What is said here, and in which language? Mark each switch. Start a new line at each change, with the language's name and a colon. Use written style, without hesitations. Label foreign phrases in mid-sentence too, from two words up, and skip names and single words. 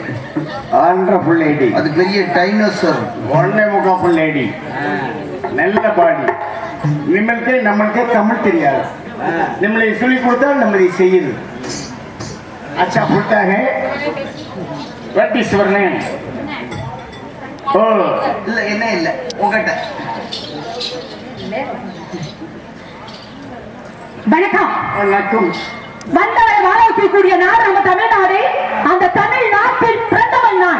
English: Wonderful lady.
Tamil: அது பெரிய டைனோசர். 1.25 லேடி. நல்ல பாடி. நம்மளுக்கே தமிழ் தெரியாது. நம்மளை சொல்லி கொடுத்தா நம்ம இதை செய்யுது.
Hindi: अच्छा बोलता है
English: what is your name? ஓ
Tamil: இல்ல என்ன இல்ல உங்ககிட்ட. வணக்கம். வணக்கம். வந்தவரை வாழ வைக்கக்கூடிய நாடு நம்ம தமிழ்நாடு. அந்த தமிழ்நாட்டில் பிறந்தவன் நான்.